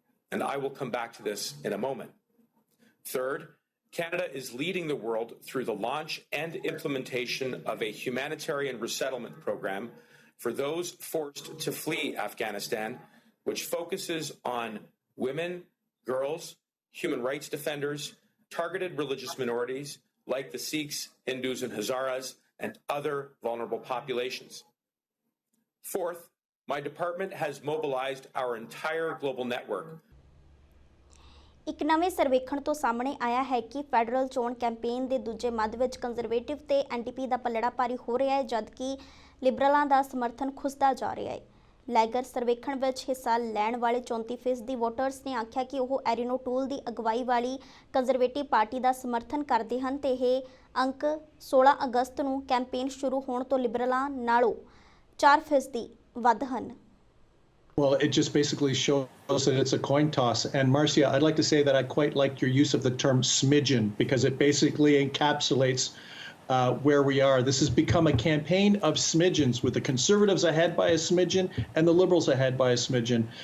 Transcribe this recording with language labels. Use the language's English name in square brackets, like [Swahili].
[English] And I will come back to this in a moment. Third, Canada is leading the world through the launch and implementation of a humanitarian resettlement program for those forced to flee Afghanistan, which focuses on women, girls, human rights defenders, targeted religious minorities like the Sikhs, Hindus, and Hazaras, and other vulnerable populations. Fourth, my department has mobilized our entire global network. [Punjabi] ਇੱਕ ਨਵੇਂ ਸਰਵੇਖਣ ਤੋਂ ਸਾਹਮਣੇ ਆਇਆ ਹੈ ਕਿ federal ਚੋਣ campaign ਦੇ ਦੂਜੇ ਮੱਧ ਵਿੱਚ ਕੰਜ਼ਰਵੇਟਿਵ ਤੇ ਐਨਡੀਪੀ ਦਾ ਪੱਲੜਾ ਭਾਰੀ ਹੋ ਰਿਹਾ ਹੈ, ਜਦਕਿ ਲਿਬਰਲਾਂ ਦਾ ਸਮਰਥਨ ਖੁੱਸਦਾ ਜਾ ਰਿਹਾ ਹੈ। ਲੈਗਰ ਸਰਵੇਖਣ ਵਿੱਚ ਹਿੱਸਾ ਲੈਣ ਵਾਲੇ 34% ਵੋਟਰਸ ਨੇ ਆਖਿਆ ਕਿ ਉਹ ਐਰੀਨੋ ਟੂਲ ਦੀ ਅਗਵਾਈ ਵਾਲੀ ਕੰਜ਼ਰਵੇਟਿਵ ਪਾਰਟੀ ਦਾ ਸਮਰਥਨ ਕਰਦੇ ਹਨ ਤੇ ਇਹ ਅੰਕ 16 ਅਗਸਤ ਨੂੰ ਕੈਂਪੇਨ ਸ਼ੁਰੂ ਹੋਣ ਤੋਂ ਲਿਬਰਲਾਂ ਨਾਲੋਂ 4% ਵੱਧ ਹਨ। [English] Well, it just basically shows that it's a coin toss. And Marcia, I'd like to say that I quite like your use of the term smidgen because it basically encapsulates where we are. This has become a campaign of smidgens with the Conservatives ahead by a smidgen and the Liberals ahead by a smidgen.